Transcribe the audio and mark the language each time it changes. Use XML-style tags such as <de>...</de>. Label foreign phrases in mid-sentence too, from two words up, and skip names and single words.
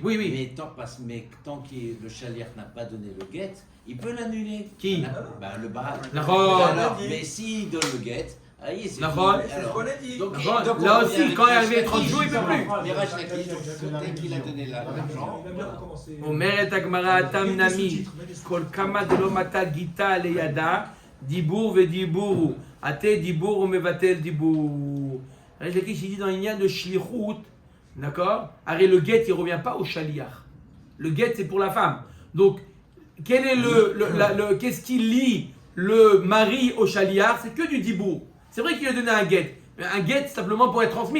<fr>Mais tant que le chaliar n'a pas donné le guet, il peut l'annuler. Qui? Le baral. D'accord. Mais s'il donne le guet, Ah oui, c'est D'accord. fini. C'est ce qu'on a dit. Donc, D'accord. donc, Là on aussi, revient avec quand il est Resh arrivé 30 Lakish, jours, il peut plus. Mais Resh Lakish, donc, dès qu'il a donné l'argent, Il va bien recommencer.</fr> <arc>אומרת הגמרא, אתם נמי, כל כמה דלא מטה גיטה לידה, דיבור ודיבור הוא. עתה דיבור ומבטל דיבור. Resh Lakish,</arc> <fr>il dit dans l'Inyan de shlichut, d'accord? Arrête, le guet, il ne revient pas au shaliach. Le guet, c'est pour la femme. Donc, quel est qu'est-ce qui lie le mari au shaliach? C'est que du dibour. C'est vrai qu'il a donné un guet. Mais un guet, simplement pour être transmis.</fr>